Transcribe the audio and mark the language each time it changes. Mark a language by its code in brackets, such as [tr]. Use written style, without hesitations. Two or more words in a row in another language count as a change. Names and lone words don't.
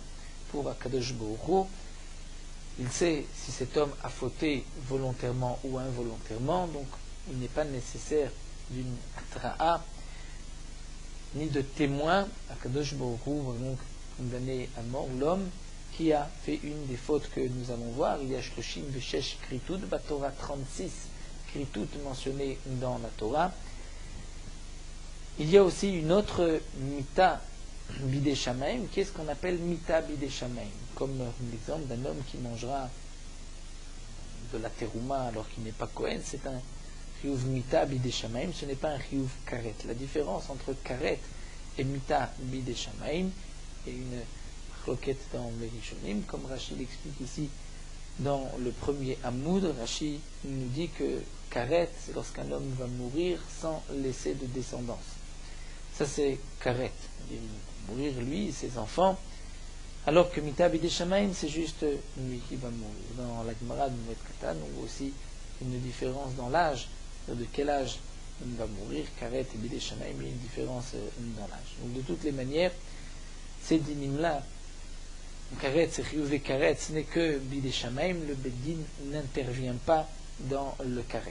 [fr] Pour Akadosh Baruch Hu, il sait si cet homme a fauté volontairement ou involontairement, donc il n'est pas nécessaire d'une atra'a ni de témoin. Akadosh Baruch Hu va donc condamner à mort l'homme qui a fait une des fautes que nous allons voir. Il y a [he] שלושים ושש כריתות, [fr] Torah 36 Kritut mentionné dans la Torah. Il y a aussi une autre [he] מיתה בידי שמים, [fr] qui est ce qu'on appelle [he] מיתה בידי שמים, [fr] comme l'exemple d'un homme qui mangera de la terouma alors qu'il n'est pas Kohen. C'est un [he] חיוב מיתה בידי שמים, [fr] ce n'est pas un [he] חיוב כרת. [fr] La différence entre karet et [he] מיתה בידי שמים [fr] est une roquette dans les Rishonim, comme Rashi l'explique ici dans le premier Hamoud. Rashi nous dit que karet, c'est lorsqu'un homme va mourir sans laisser de descendance. Ça c'est karet, il va mourir lui et ses enfants, alors que [he] מיתה בידי שמים, [fr] c'est juste lui qui va mourir. Dans la Gemara de Moed Katan, on voit aussi une différence dans l'âge, de quel âge on va mourir. Karet et [he] בידי שמים, [fr] il y a une différence dans l'âge. Donc de toutes les manières, ces dinim-là, karet, c'est [he] חיוב כרת, [fr] ce n'est que [he] בידי שמים, [fr] le beddin n'intervient pas dans le karet.